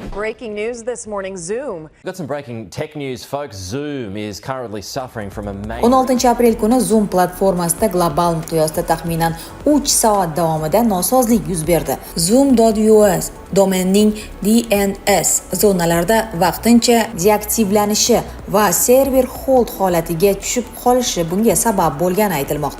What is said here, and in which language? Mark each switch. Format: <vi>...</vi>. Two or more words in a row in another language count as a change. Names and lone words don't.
<en>breaking news this morning. Zoom. We've got some breaking tech news, folks. Zoom is currently suffering from a major...</en> <uz>16 aprel kuni Zoom platformasida global miqyosda taxminan 3 soat davomida nosozlik yuz berdi. Zoom.us domenning DNS zonalarida vaqtincha deaktivlanishi va</uz> <en>server hold</en> <uz>holatiga tushib qolishi bunga sabab bo'lgani aytilmoqda.</uz>